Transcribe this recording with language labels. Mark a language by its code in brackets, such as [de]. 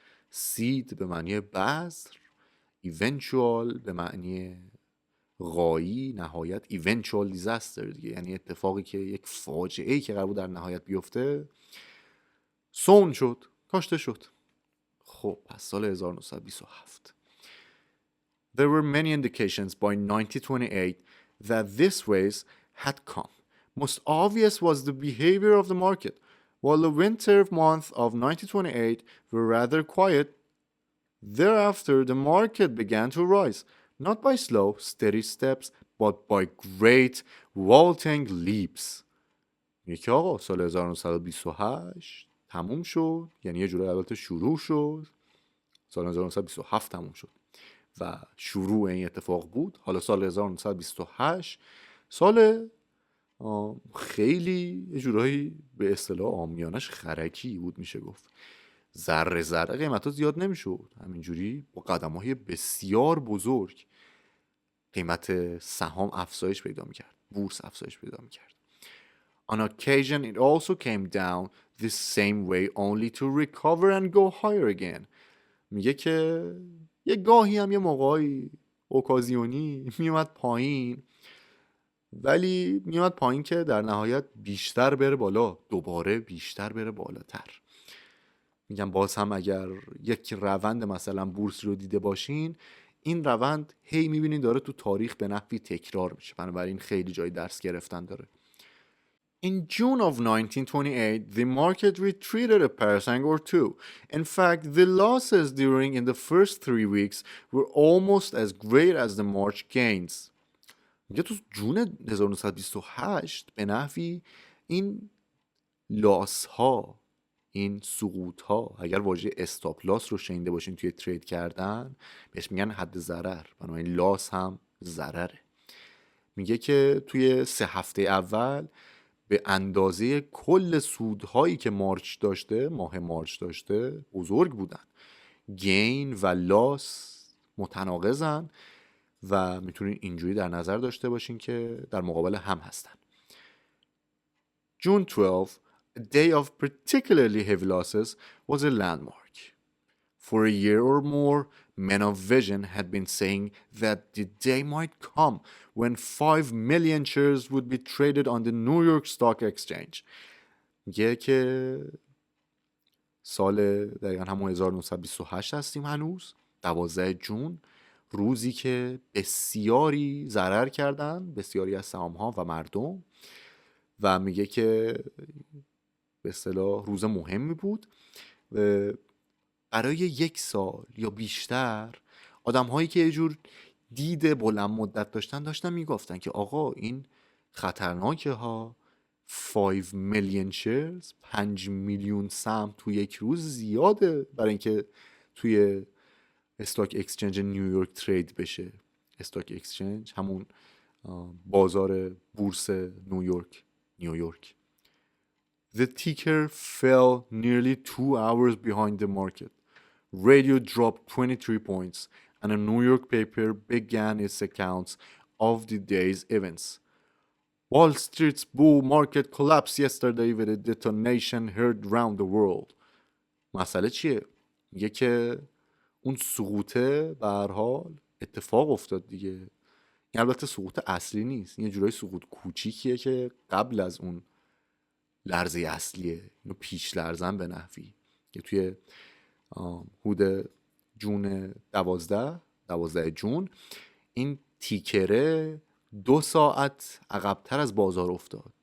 [fa] سید به معنی بذر، eventual به معنی غایی، نهایت، eventual disaster دیگه، یعنی اتفاقی که یک فاجعه‌ای که قرار بود در نهایت بیفته سون شد، کاشته شد. خب پس سال 1927 [en] There were many indications by 1928 that this phase had come. Most obvious was the behavior of the market. While the winter months of 1928 were rather quiet, Thereafter the market began to rise, not by slow, steady steps, but by great vaulting leaps. [fa] میگه که آقا سال 1928 تموم شد، یعنی یه جورایی البته شروع شد، سال 1927 تموم شد و شروع این اتفاق بود. حالا سال 1928 سال خیلی یه جورایی به اصطلاح عامیانش خرکی بود میشه گفت. ذره ذره قیمت ها زیاد نمیشد، همینجوری با قدم های بسیار بزرگ قیمت سهام افزایش پیدا میکرد، بورس افزایش پیدا میکرد. [en] On occasion it also came down the same way only to recover and go higher again. [fa] میگه که یه گاهی هم یه موقعی اوکازیونی میومد پایین، ولی میومد پایین که در نهایت بیشتر بره بالا، دوباره بیشتر بره بالاتر. میگم باز هم اگر یک روند مثلا بورس رو دیده باشین، این روند هی میبینین داره تو تاریخ به نحوی تکرار میشه، بنابراین خیلی جای درس گرفتن داره. [en] In June of 1928, the market retreated a parasang or two. In fact, the losses during in the first 3 weeks were almost as great as the March gains. [fa] میگه تو جون 1928 به نحوی این لاس ها، این سقوط ها، اگر واژه استاپ لاس رو شنیده باشین توی ترید کردن بهش میگن حد ضرر، بنابراین لاس هم ضرره. میگه که توی 3 هفته اول به اندازه کل سودهایی که مارچ داشته، ماه مارچ داشته، بزرگ بودن. گین و لاس متناقضن و میتونین اینجوری در نظر داشته باشین که در مقابل هم هستن. [en] June 12, a day of particularly heavy losses, was a landmark. For a year or more, men of vision had been saying that the day might come when 5 million shares would be traded on the New York Stock Exchange. [fa] میگه که سال دقیقا همون 1928 هستیم هنوز، 12 جون، روزی که بسیاری ضرر کردن، بسیاری از سهام ها و مردم، و میگه که به اصطلاح روز مهمی بود. برای 1 سال یا بیشتر آدم هایی که یه جور دید بلند مدت داشتن میگفتن که آقا این خطرناکه ها، 5 میلیون شیرز، 5 میلیون سهم تو 1 روز زیاده برای اینکه توی استاک اکسچنج نیویورک ترید بشه. استاک اکسچنج همون بازار بورس نیویورک. [en] The ticker fell nearly 2 hours behind the market. Radio dropped 23 points, and a New York paper began its accounts of the day's events. Wall Street's bull market collapsed yesterday with a detonation heard round the world. [fa] مسئله چیه؟ میگه که اون سقوطه به هر حال اتفاق افتاد دیگه. این البته سقوط اصلی نیست، این یه جورای سقوط کوچیکیه که قبل از اون لرزه اصلیه، اینو پیش لرزن به نحوی که توی حدود جون 12 جون این تیکره 2 ساعت عقبتر از بازار افتاد.